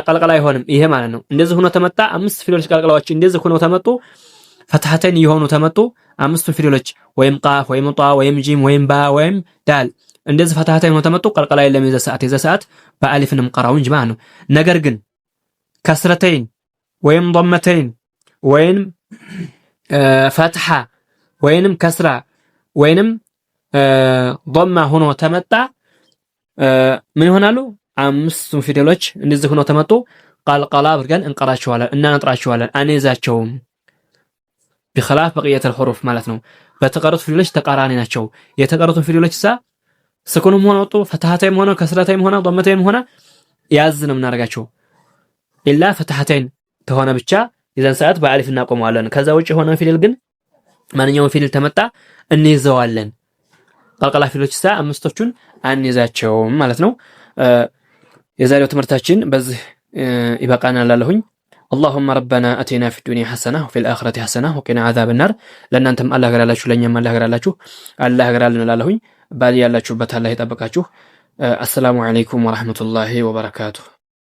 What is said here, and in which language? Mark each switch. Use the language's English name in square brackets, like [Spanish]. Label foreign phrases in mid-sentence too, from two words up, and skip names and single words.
[Amharic] ቀልቀላ አይሆንም። ይሄ ማለት ነው። እንደዚህ ሆኖ ተመጣ 5 ፊደሎች ቀልቀላዎች እንደዚህ ሆኖ ተመጡ ፈትሐተይን የሆኑ ተመጡ 5 ፊደሎች ወይም ቃፍ ወይም ጣ ወይም ጂም ወይም ባ ወይም ዳል እንደዚህ ፈትሐተይን ሆኖ ተመጡ ቀልቀላ የለም። የዛ ሰዓት በአሊፍንም ቀራው እንጂ ማለት ነው። ነገር ግን ከስረተይን ወይም ضመተይን ወይንም ፈትሐ ወይንም ከስራ ወይንም ضማ ሆኖ ተመጣ ምን ይሆናሉ? አምስቱም ፊደሎች እንደዚህ ሆኖ ተመጡ ቀልቀላ አድርገን እንቀራቸዋለን፣ እናነጥራቸዋለን፣ አንይዛቸውም። [Arabic] بخلاف بقية الحروف [Amharic] ማለት ነው። በተቀሩት ፊደሎች ተቃራኒ ናቸው። የተቀሩትን ፊደሎች ስኩንም ሆነ ወጡ ፈትሐተይም ሆነ ከስረተይም ሆነ ضመተይም ሆነ ያዝ ነው የምናደርጋቸው። [Arabic] إلا فتحتين [Amharic] ተሆነ ብቻ የዛን ሰዓት በአሊፍ እናቆመዋለን። ከዛ ውጭ የሆነ ፊደል ግን ማንኛውም ፊደል ተመጣ እንይዘዋለን። ቀልቀላ ፊደሎች አምስቶቹን አንይዛቸውም ማለት ነው። የዛሬው ትምህርታችን በዚህ ይበቃናል አለሁኝ። [Arabic] اللهم ربنا اتنا في الدنيا حسنه وفي الاخره حسنه وقنا عذاب النار [Amharic] ለእናንተም አላህ ገራላችሁ ለኛም አላህ ገራላችሁ አላህ ገራልን እላለሁኝ። ባል ያላችሁበት አላህ ይጠብቃችሁ። [Arabic] السلام عليكم ورحمة الله وبركاته።